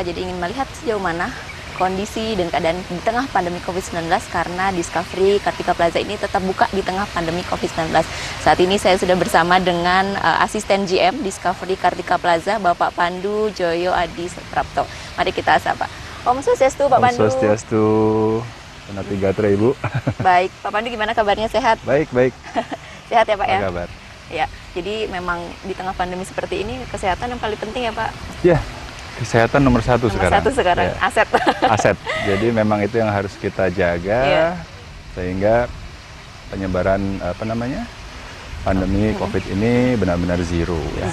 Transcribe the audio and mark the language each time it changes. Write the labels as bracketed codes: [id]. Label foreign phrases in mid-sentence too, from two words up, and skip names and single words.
[id] Jadi ingin melihat sejauh mana kondisi dan keadaan di tengah pandemi COVID-19 karena Discovery Kartika Plaza ini tetap buka di tengah pandemi COVID-19. Saat ini saya sudah bersama dengan asisten GM Discovery Kartika Plaza, Bapak Pandu Joyo Adi Prapto. Mari kita sapa. Om Swastiastu, Pak Pandu. Om Swastiastu. Penati Gatra, Ibu. Baik, Pak Pandu gimana kabarnya, sehat? Baik. Sehat ya Pak ya? Apa kabar? Ya, jadi memang di tengah pandemi seperti ini kesehatan yang paling penting ya Pak? Ya, kesehatan nomor satu sekarang. Nomor satu sekarang, ya. Aset. Aset, jadi memang itu yang harus kita jaga, sehingga penyebaran pandemi COVID ini benar-benar zero ya.